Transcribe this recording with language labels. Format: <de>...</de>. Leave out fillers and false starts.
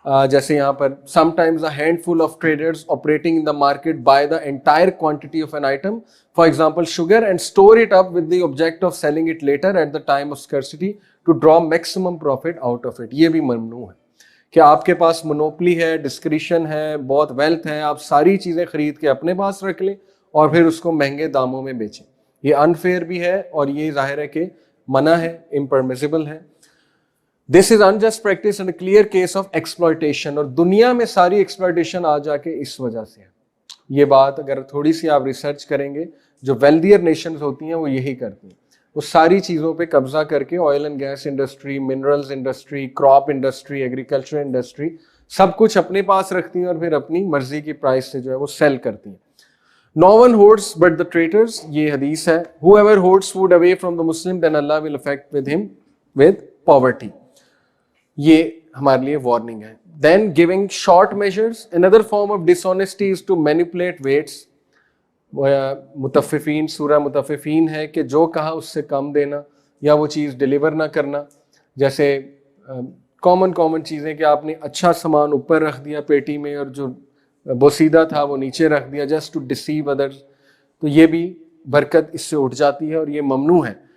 <ur>جیسے یہاں پر</ur> <en>sometimes a handful of traders operating in the market buy the entire quantity of an item, for example sugar, and store it up with the object of selling it later at the time of scarcity to draw maximum profit out of it.</en> <ur>یہ بھی ممنوع ہے کہ آپ کے پاس monopoly ہے, discretion ہے, بہت ویلتھ ہے, آپ ساری چیزیں خرید کے اپنے پاس رکھ لیں اور پھر اس کو مہنگے داموں میں بیچیں. یہ انفیئر بھی ہے اور یہ ظاہر ہے کہ منع ہے, امپرمیسیبل ہے.</ur> <en>This is unjust practice and a clear case of exploitation.</en> <ur>اور دنیا میں ساری ایکسپلائٹیشن آ جا کے اس وجہ سے ہے. یہ بات اگر تھوڑی سی آپ ریسرچ کریں گے, جو ویلدیئر نیشنز ہوتی ہیں وہ یہی کرتی ہیں, وہ ساری چیزوں پہ قبضہ کر کے oil and gas industry, minerals industry, crop industry, agriculture industry, سب کچھ اپنے پاس رکھتی ہیں اور پھر اپنی مرضی کی پرائس سے جو ہے وہ سیل کرتی ہیں.</ur> <en>No one hoards but the traitors,</en> <ur>یہ حدیث ہے.</ur> <en>Whoever hoards food away from the Muslim, then Allah will affect with him with poverty.</en> <ur>یہ ہمارے لیے وارننگ ہے.</ur> <en>Then giving short measures, another form of dishonesty is to manipulate weights.</en> <ur>متففین، سورہ متففین ہے کہ جو کہا اس سے کم دینا یا وہ چیز ڈیلیور نہ کرنا. جیسے کامن چیزیں کہ آپ نے اچھا سامان اوپر رکھ دیا پیٹی میں اور جو بوسیدہ تھا وہ نیچے رکھ دیا</ur> <en>just to deceive others,</en> <ur>تو یہ بھی برکت اس سے اٹھ جاتی ہے اور یہ ممنوع ہے.</ur>